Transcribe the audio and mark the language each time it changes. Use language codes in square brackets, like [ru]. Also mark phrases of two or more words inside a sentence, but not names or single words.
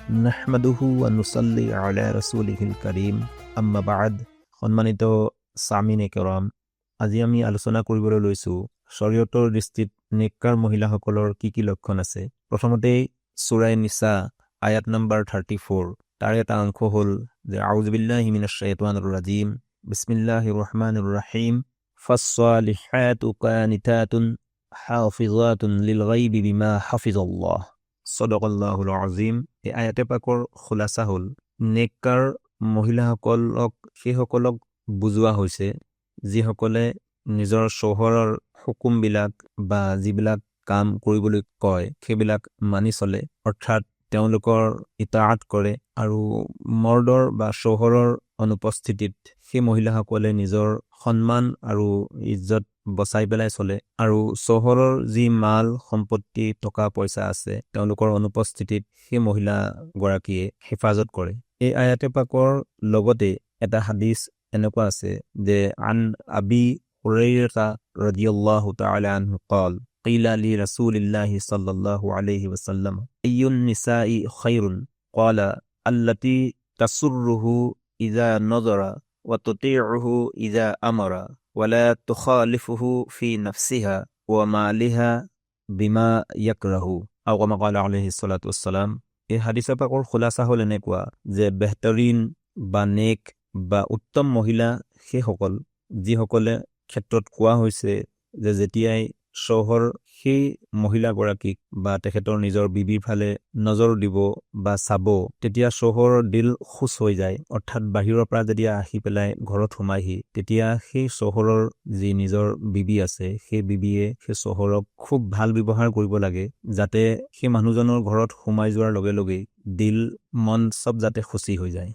[ar] نحمده ونصلي على رسوله الكريم أما بعد. [as] সম্মানিত সামিনে কেৰাম, আজি আমি আলোচনা কৰিবলৈ লৈছোঁ শৰীয়তৰ দৃষ্টিত নেককাৰ মহিলাসকলৰ কি কি লক্ষণ আছে। প্ৰথমতেই সূৰা নিসা আয়াত নম্বৰ 34 তাৰ এটা অংশ হ'ল যে [ar] أعوذ بالله من الشيطان الرجيم بسم الله الرحمن الرحيم فالصالحات قانتات حافظات للغيب بما حفظ الله صدق الله العظيم. [as] এই আয়াতে পাকৰ খুলাসা হ'ল নেককাৰ মহিলাসকলক সেইসকলক বুজোৱা হৈছে যিসকলে নিজৰ চহৰৰ হুকুমবিলাক বা যিবিলাক কাম কৰিবলৈ কয় সেইবিলাক মানি চলে, অৰ্থাৎ তেওঁলোকৰ ইতাআত কৰে আৰু মৰ্দৰ বা চহৰৰ অনুপস্থিতিত সেই মহিলাসকলে নিজৰ সন্মান আৰু ইজ্জত বচাই পেলাই চলে আৰু চহৰৰ যি মাল সম্পত্তি টকা পইচা আছে তেওঁলোকৰ অনুপস্থিতিত সেই মহিলাগৰাকীয়ে হেফাজত কৰে। এই আয়াতে পাকৰ লগতে এটা হাদিস এনেকুৱা আছে যে [ar] عن أبي هريرة رضي الله تعالى عنه قال قيل لرسول الله صلى الله عليه وسلم أي النساء خير قال التي تسره إذا نظر وتطيعه إذا أمر ولا تخالفه في نفسها ومالها بما يكره أو كما قال عليه الصلاة والسلام। [as] এই হাদিসৰ পাকৰ খুলাসা হ'ল এনেকুৱা যে বেহতৰীন বা নেক বা উত্তম মহিলা সেইসকল যিসকলে ক্ষেত্ৰত কোৱা হৈছে যে যেতিয়াই চহৰ সেই মহিলাগৰাকীক বা তেখেতৰ নিজৰ বিবিৰ ফালে নজৰ দিব বা চাব তেতিয়া চহৰৰ দিল খুচ হৈ যায়, অৰ্থাৎ বাহিৰৰ পৰা যেতিয়া আহি পেলাই ঘৰত সোমাইহি তেতিয়া সেই চহৰৰ যি নিজৰ বিবি আছে সেই বিবিয়ে সেই চহৰক খুব ভাল ব্যৱহাৰ কৰিব লাগে যাতে সেই মানুহজনৰ ঘৰত সোমাই যোৱাৰ লগে লগেই দিল মন সব যাতে খুচি হৈ যায়।